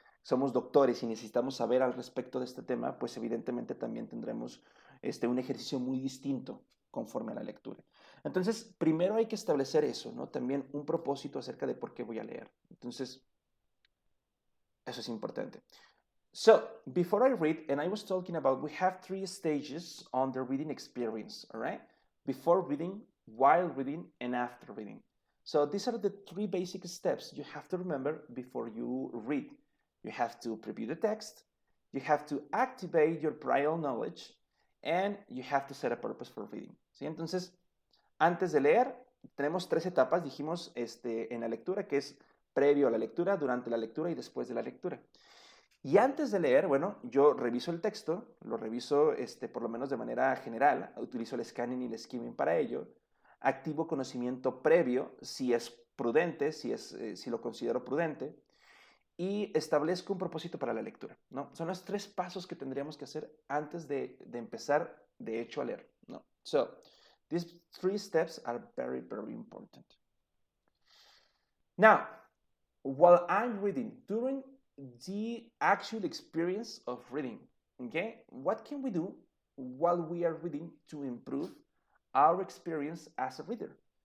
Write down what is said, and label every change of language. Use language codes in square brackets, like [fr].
[es] somos doctores y necesitamos saber al respecto de este tema, pues evidentemente también tendremos un ejercicio muy distinto conforme a la lectura. Entonces, primero hay que establecer eso, ¿no? También un propósito acerca de por qué voy a leer. Entonces, eso es importante. [en] So, before I read, and I was talking about, we have 3 stages on the reading experience, all right? Before reading, while reading, and after reading. So these are the 3 basic steps you have to remember before you read. You have to preview the text, you have to activate your prior knowledge, and you have to set a purpose for reading. [es] ¿Sí? Entonces, antes de leer, tenemos 3 etapas, dijimos en la lectura, que es previo a la lectura, durante la lectura y después de la lectura. Y antes de leer, bueno, yo reviso el texto, lo reviso por lo menos de manera general, utilizo el scanning y el skimming para ello, activo conocimiento previo, si es prudente, si lo considero prudente, y establezco un propósito para la lectura, ¿no? Son los 3 pasos que tendríamos que hacer antes de empezar, de hecho, a leer, ¿no? [en] So, these 3 steps are very, very important. Now, while I'm reading, during the actual experience of reading, okay, what can we do while we are reading to improve our experience as a reader?